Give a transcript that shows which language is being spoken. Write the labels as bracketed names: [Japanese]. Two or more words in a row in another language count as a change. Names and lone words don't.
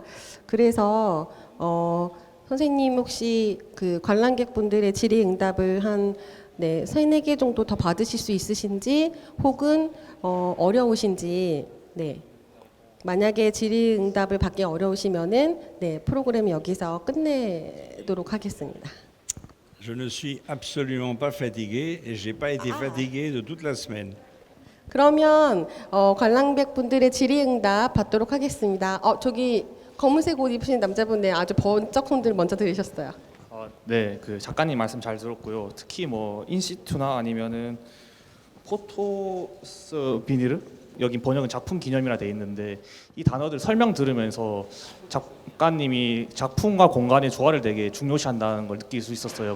[Korean] 그래서 선생님 혹시 그 관람객분들의 질의응답을 한 3-4개 정도 더 받으실 수 있으신지 혹은 어려우신지 만약에 질의응답을 받기 어려우시면은 프로그램 여기서 끝내도록 하겠습니다. [French] Je ne suis absolument pas fatigué et je n'ai pas été fatigué de toute la semaine. [Korean] 그러면 관람객 분들의 질의응답 받도록 하겠습니다. 저기 검은색 옷 입으신 남자분의 아주 번쩍 손들 먼저 들으셨어요. 네, 그 작가님 말씀 잘 들었고요. 특히 뭐 인시투나 아니면은 [French] photo souvenir [Korean] 여기 번역은 작품 기념이라 돼 있는데 이 단어들 설명 들으면서 작가님이 작품과 공간의 조화를 되게 중요시한다는 걸 느낄 수 있었어요.